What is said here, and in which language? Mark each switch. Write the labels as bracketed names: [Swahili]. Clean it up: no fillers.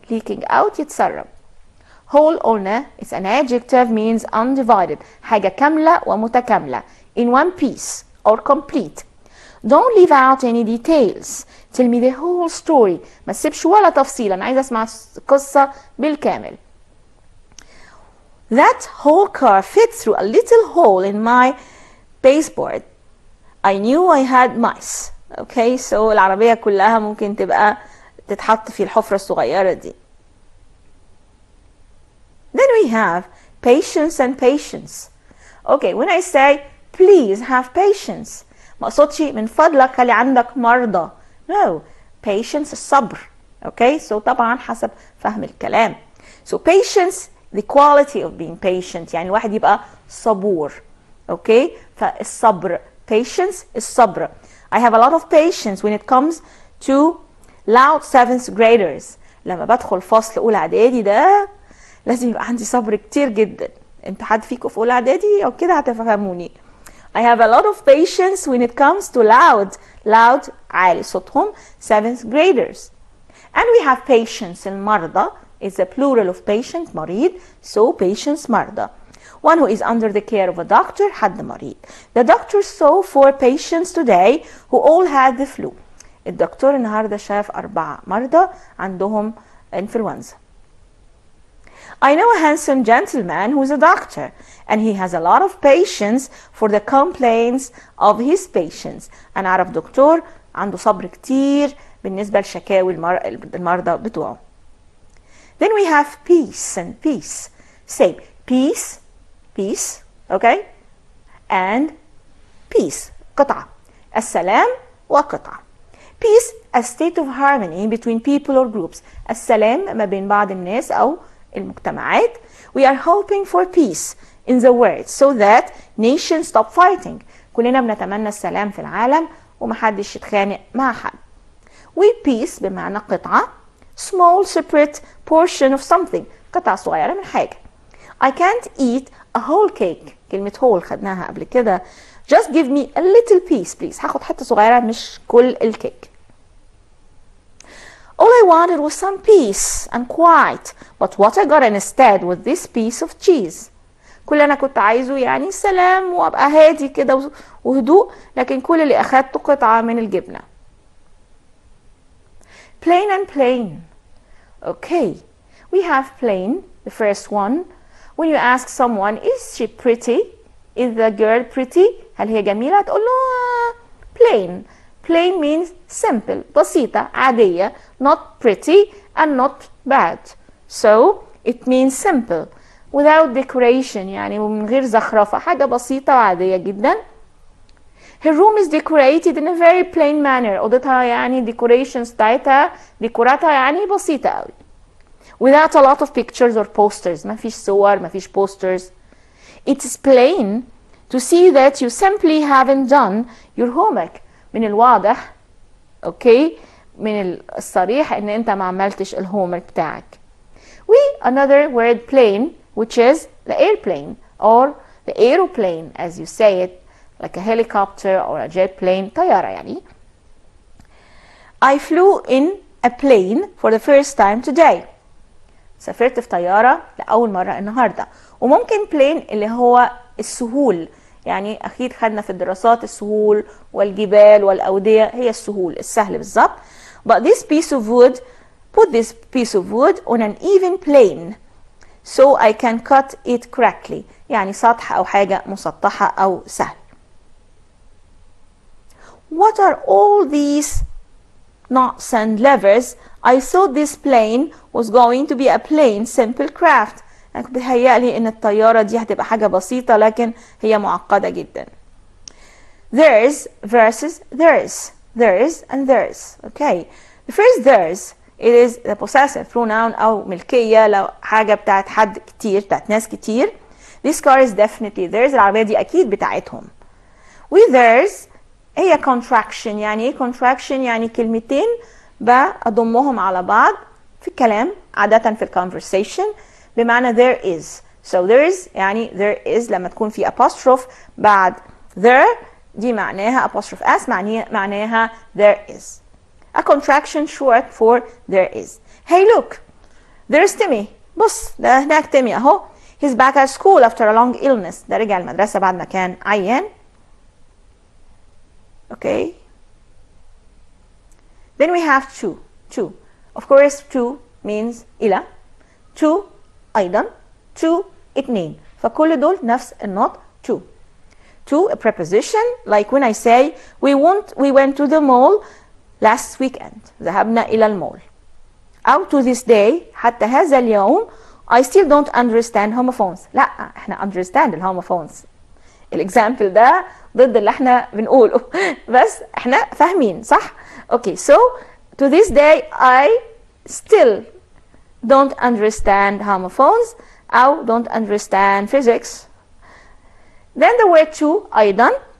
[English] leaking out يتسرب. whole قلنا it's an adjective means undivided. [Arabic] حاجة كاملة ومتكاملة. in one piece or complete. [English] Don't leave out any details. Tell me the whole story. [Arabic] ما تسيبش ولا تفصيل. أنا عايزة أسمع القصة بالكامل. [English] That whole car fit through a little hole in my baseboard. I knew I had mice. Okay, so [Arabic] العربية كلها ممكن تبقى تتحط في الحفرة الصغيرة دي. [English] Then we have patience and patience. Okay, when I say please have patience [Arabic] ما اقصدش من فضلك خلي عندك مرضى. [English] No, patience الصبر. Okay, so [Arabic] طبعا حسب فهم الكلام. [English] So patience, the quality of being patient. [Arabic] يعني الواحد يبقى صبور. [English] Okay, فالصبر. Patience الصبر. I have a lot of patience when it comes to loud 7th graders. [Arabic] لما بدخل فصل أولى إعدادي ده لازم يبقى عندي صبر كتير جدا. انتوا حد فيكم في أولى إعدادي أو كده هتفهموني. [English] I have a lot of patience when it comes to loud [Arabic] عالي صوتهم [English] 7th graders. And we have patients, المرضى is a plural of patient, مريض, so patients مرضى. One who is under the care of a doctor, [Arabic] حد مريض. [English] The doctor saw 4 patients today who all had the flu. [Arabic] الدكتور النهارده شاف 4 مرضى عندهم influenza. [English] I know a handsome gentleman who's a doctor and he has a lot of patience for the complaints of his patients. [Arabic] أنا أعرف دكتور عنده صبر كتير بالنسبة لشكاوي المرضى بتوعه. [English] Then we have peace and peace. Say peace, peace, okay? And peace, قطعة. [Arabic] السلام وقطعة. [English] Peace, a state of harmony between people or groups. [Arabic] السلام ما بين بعض الناس أو المجتمعات. [English] We are hoping for peace in the world so that nations stop fighting. [Arabic] كلنا بنتمنى السلام في العالم ومحدش يتخانق مع حد. [English] We peace [Arabic] بمعنى قطعة. [English] Small separate portion of something. [Arabic] قطعة صغيرة من حاجة. [English] I can't eat a whole cake. [Arabic] كلمة whole خدناها قبل كده. [English] Just give me a little piece please. [Arabic] هاخد حتة صغيرة مش كل الكيك. [English] All I wanted was some peace and quiet. But what I got instead was this piece of cheese. [Arabic] كل أنا كنت عايزه يعني سلام وأبقى هادي كده وهدوء. لكن كل اللي أخدته قطعة من الجبنة. [English] Plain and plain. Okay. We have plain. The first one. When you ask someone, is she pretty? Is the girl pretty? [Arabic] هل هي جميلة؟ تقول له plain. [English] Plain means simple, [Arabic] بسيطة, عادية, [English] not pretty and not bad. So it means simple, without decoration, [Arabic] يعني من غير زخرفة, حاجة بسيطة وعادية جدا. [English] Her room is decorated in a very plain manner. [Arabic] أوضتها يعني decorations بتاعتها, ديكوراتها يعني بسيطة قوي. [English] Without a lot of pictures or posters. [Arabic] ما فيش صور, ما فيش posters. [English] It is plain to see that you simply haven't done your homework. [Arabic] من الواضح, اوكي, من الصريح ان انت ما عملتش الهومورك بتاعك. [English] Another word plane, which is the airplane or the aeroplane as you say it, like a helicopter or a jet plane, [Arabic] طيارة يعني. [English] I flew in a plane for the first time today. [Arabic] سافرت في طيارة لأول مرة النهاردة. وممكن plane اللي هو السهول, يعني أكيد خدنا في الدراسات السهول والجبال والأودية, هي السهول, السهل بالظبط. [English] But this piece of wood, put this piece of wood on an even plane so I can cut it correctly. [Arabic] يعني سطح أو حاجة مسطحة أو سهل. [English] What are all these knots and levers? I thought this plane was going to be a plain simple craft. [Arabic] يعني بيهيألي إن الطيارة دي هتبقى حاجة بسيطة لكن هي معقدة جدا. [English] There's versus there's. There's and there's. Okay. The first there's, it is the possessive pronoun [Arabic] أو ملكية لو حاجة بتاعت حد كتير, بتاعت ناس كتير. [English] This car is definitely theirs. [Arabic] العربية دي أكيد بتاعتهم. [English] With theirs هي contraction. [Arabic] يعني إيه contraction؟ يعني كلمتين بضمهم على بعض في الكلام عادة في conversation بمعنى [English] there is. So there is يعني there is [Arabic] لما تكون في [English] apostrophe بعد there [Arabic] دي معناها [English] apostrophe s معناها there is. A contraction short for there is. Hey look, there's Timmy. [Arabic] بص ده هناك تيمي اهو. [English] He's back at school after a long illness. [Arabic] ده رجع المدرسة بعد ما كان عيان. [English] Okay. Then we have two. Two. Of course two means إلى. Two أيضا. Two اتنين. [Arabic] فكل دول نفس النطق two. [English] Two a preposition like when I say we went to the mall last weekend. [Arabic] ذهبنا إلى المول. [English] أو to this day [Arabic] حتى هذا اليوم [English] I still don't understand homophones. [Arabic] لا احنا understand الهوموفونز. الإكزامبل ده ضد اللي احنا بنقوله بس احنا فاهمين صح؟ [English] Okay, so to this day I still don't understand homophones أو don't understand physics. Then the word to أيضا.